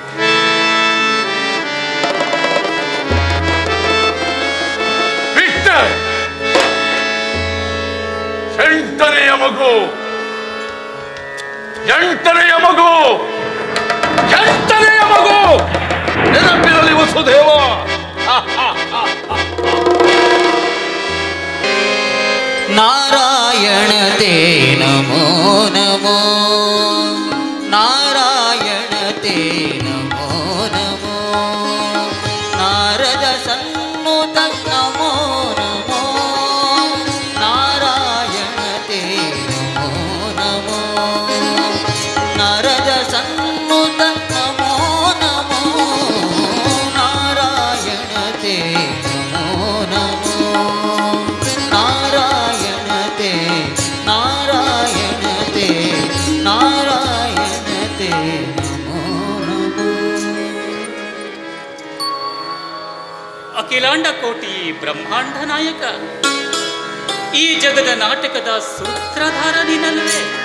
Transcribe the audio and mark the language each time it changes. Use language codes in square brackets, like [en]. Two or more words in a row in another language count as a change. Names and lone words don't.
[kn] ಬಿಟ್ಟೆ 8ನೆಯ ಮಗು, 8ನೆಯ ಮಗು, 8ನೆಯ ಮಗು ನೆನಪಿರಲಿ ವಸುದೇವ. [sa] ನಾರಾಯಣ ತೇ ನಮೋ ನಮೋ, ನಾರಾಯಣ ತೇ ನಮೋ ನಮೋ, ನಾರದ ಸನ್ನುತ ನಮೋ ನಮೋ, ನಾರಾಯಣ ತೇ ನಮೋ ನಮೋ, ನಾರದ ಸನ್ನುತ ನಮೋ ನಮೋ, ನಾರಾಯಣ ತೇ ನಮೋ ನಮೋ, ನಾರಾಯಣತೆ ನಾರಾಯಣತೆ ನಾರಾಯಣತೆ ನಮೋ ನಮೋ. [kn] ಅಖಿಲಾಂಡ ಕೋಟಿ ಬ್ರಹ್ಮಾಂಡ ನಾಯಕ, ಈ ಜಗದ ನಾಟಕದ ಸೂತ್ರಧಾರ ನೀನಲ್ವೇ.